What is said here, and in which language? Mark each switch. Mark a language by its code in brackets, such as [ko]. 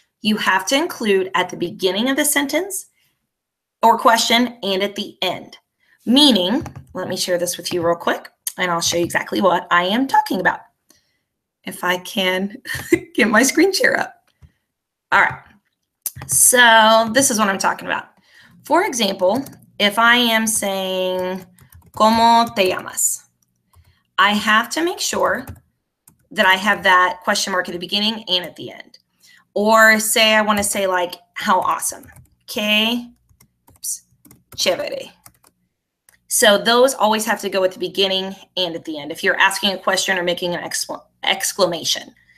[en] You have to include at the beginning of the sentence or question and at the end. Meaning, let me share this with you real quick, and I'll show you exactly what I am talking about. If I can get my screen share up. All right, so this is what I'm talking about. For example, if I am saying, [es] ¿Cómo te llamas? [en] I have to make sure that I have that question mark at the beginning and at the end. Or say I want to say like, how awesome. [es] Que chévere. [en] So those always have to go at the beginning and at the end if you're asking a question or making an exclamation.